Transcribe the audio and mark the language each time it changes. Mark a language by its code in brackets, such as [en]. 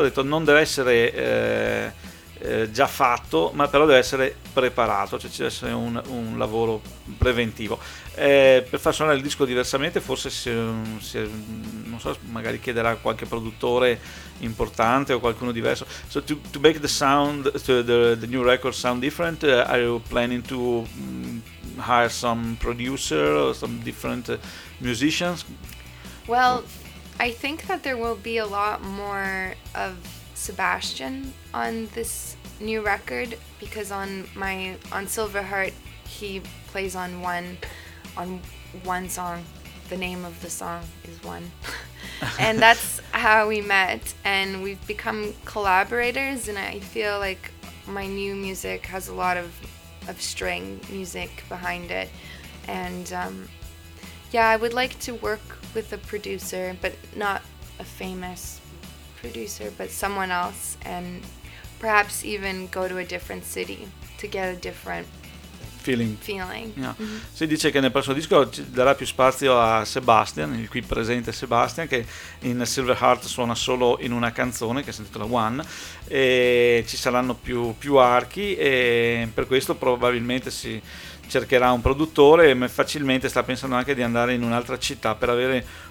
[it] Ha detto non deve essere già fatto, ma però deve essere preparato, cioè ci deve essere un lavoro preventivo. Per far suonare il disco diversamente, forse non so, magari chiederà qualche produttore importante o qualcuno diverso. [en] So to make the sound, the new record sound different, are you planning to hire some producer or some different musicians? Well, I think that there will be a lot more of Sebastian on this new record, because on Silverheart he plays on one song. The name of the song is One. And that's how we met, and we've become collaborators, and I feel like my new music has a lot of string music behind it. And yeah, I would like to work with a producer, but not a famous producer, but someone else, and perhaps even go to a different city to get a different feeling. Yeah. Mm-hmm. [it] Si dice che nel prossimo disco darà più spazio a Sebastian, il qui presente Sebastian, che in Silverheart suona solo in una canzone che si intitola One, e ci saranno più archi, e per questo probabilmente si cercherà un produttore, ma facilmente sta pensando anche di andare in un'altra città per avere